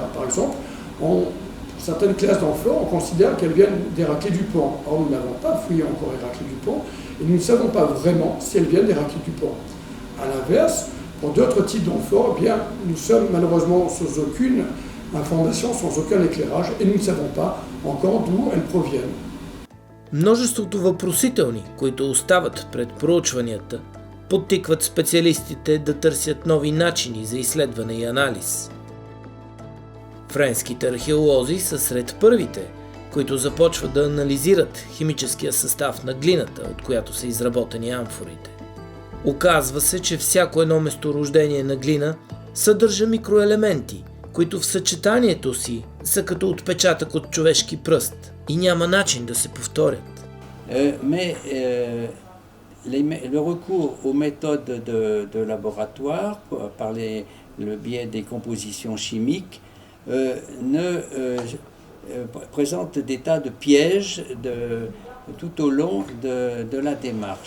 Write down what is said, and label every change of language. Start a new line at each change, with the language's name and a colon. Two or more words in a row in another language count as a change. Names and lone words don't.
French: Par exemple, pour certaines classes d'amphores, on considère qu'elles viennent d'Héraclée du Pont. Or, nous n'avons pas fouillé encore Héraclée du Pont, et nous ne savons pas vraiment si elles viennent d'Héraclée du Pont. A l'inverse, pour d'autres types d'amphores, eh bien, nous sommes malheureusement sans aucune information, sans aucun éclairage, et nous ne savons pas encore d'où elles proviennent.
Bulgarian: Множеството въпросителни, които остават пред проучванията, подтикват специалистите да търсят нови начини за изследване и анализ. Френските археолози са сред първите, които започват да анализират химическия състав на глината, от която са изработени амфорите. Оказва се, че всяко едно месторождение на глина съдържа микроелементи, които в съчетанието си са като отпечатък от човешки пръст и няма начин да се повторят.
French: Le recours aux méthodes de laboratoire par le biais des compositions chimiques présente des tas de pièges tout au long de la démarche.